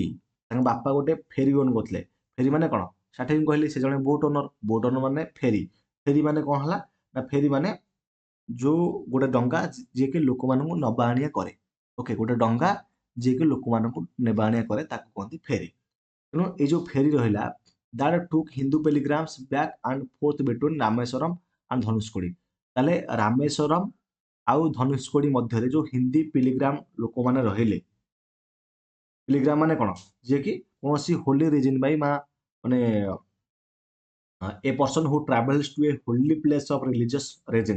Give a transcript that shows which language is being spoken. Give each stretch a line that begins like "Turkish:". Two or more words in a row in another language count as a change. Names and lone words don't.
Odia: ତାଙ୍କ ବାପା ଗୋଟେ
English: ferry own
Odia: କରୁଥିଲେ। ଫେରି ମାନେ କଣ? ସେଠି ମୁଁ କହିଲି ସେ ଜଣେ
English: boat owner. boat owner
Odia: ମାନେ ଫେରି। ଫେରି ମାନେ କଣ ହେଲା? ନା ଫେରି ମାନେ ଯୋଉ ଗୋଟେ ଡଙ୍ଗା ଯିଏକି ଲୋକମାନଙ୍କୁ ନବା ଆଣିଆ କରେ। ଓକେ, ଗୋଟେ ଡଙ୍ଗା ଯିଏକି ଲୋକମାନଙ୍କୁ ନେବା ଆଣିଆ କରେ ତାକୁ କୁହନ୍ତି ଫେରି। ତେଣୁ ଏଇ ଯୋଉ ଫେରି ରହିଲା,
English: that took Hindu pilgrims back and forth between ରାମେଶ୍ୱରମ and ଧନୁଷକୋଡ଼ି।
Odia: ତାହେଲେ ରାମେଶ୍ୱରମ ଆଉ ଧନୁଷକୋଡ଼ି ମଧ୍ୟରେ ଯୋଉ
English: Hindi pilgrim
Odia: ଲୋକମାନେ ରହିଲେ, ପିଲିଗ୍ରାମ ମାନେ କଣ? ଯିଏକି କୌଣସି
English: holy reason
Odia: ପାଇଁ ମାନେ
English: a person who travels to a holy place of religious reason.